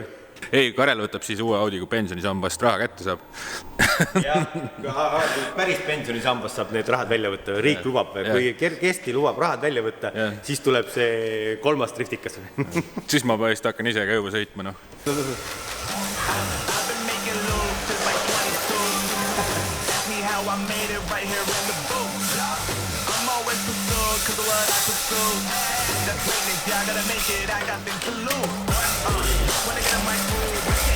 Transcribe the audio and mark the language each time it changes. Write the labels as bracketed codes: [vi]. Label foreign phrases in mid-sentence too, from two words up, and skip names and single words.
[et] Ei, Karel võtab siis uue Audi, kui pensionisambast raha kätte saab. Jah, kui päris pensionisambast saab need rahad välja võtta, riik lubab, kui kesti lubab rahad välja võtta, siis tuleb see 3. driftikas. Siis ma pärast hakkan ise ka juba sõitma, noh. [en] Cause of what I pursue. That's greatness, yeah, I gotta make it, I got things to lose. When I get in my groove.